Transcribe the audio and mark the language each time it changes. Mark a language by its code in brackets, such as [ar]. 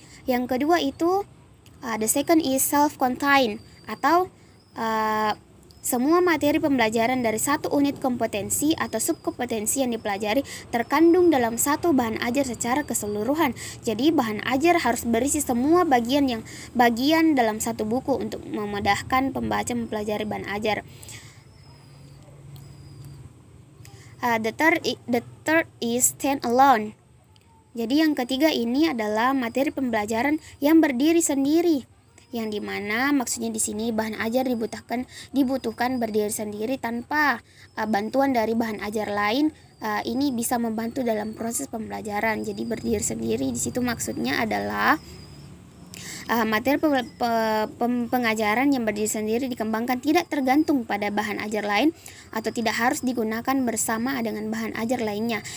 [id] Yang kedua itu, [en] the second is self-contained [id] atau semua materi pembelajaran dari satu unit kompetensi atau subkompetensi yang dipelajari terkandung dalam satu bahan ajar secara keseluruhan. Jadi bahan ajar harus berisi semua bagian dalam satu buku untuk memudahkan pembaca mempelajari bahan ajar. [en] The third is stand alone. [id] Jadi yang ketiga ini adalah materi pembelajaran yang berdiri sendiri, yang dimana maksudnya di sini bahan ajar dibutuhkan berdiri sendiri tanpa bantuan dari bahan ajar lain. Ini bisa membantu dalam proses pembelajaran. Jadi berdiri sendiri di situ maksudnya adalah materi pengajaran yang berdiri sendiri dikembangkan tidak tergantung pada bahan ajar lain atau tidak harus digunakan bersama dengan bahan ajar lainnya.